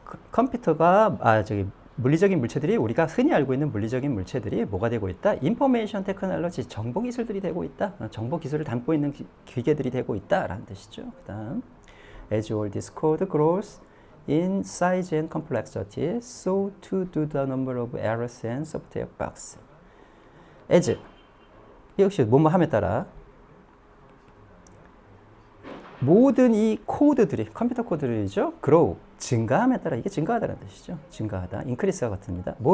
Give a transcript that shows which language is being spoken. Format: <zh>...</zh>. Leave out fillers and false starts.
<ko>컴퓨터가 물리적인 물체들이 우리가 흔히 알고 있는 물리적인 물체들이 뭐가 되고 있다? 인포메이션 테크놀로지, 정보 기술들이 되고 있다. 정보 기술을 담고 있는 기계들이 되고 있다라는 뜻이죠. 그다음</ko> <en>as all this code grows in size and complexity, so too do the number of errors and software bugs.</en> <ko>as 역시 뭐뭐함에 따라 모든 이 코드들이 컴퓨터 코드들이죠. grow 증가함에 따라 이게 증가하다는 뜻이죠. 증가하다, increase가 같습니다.</ko>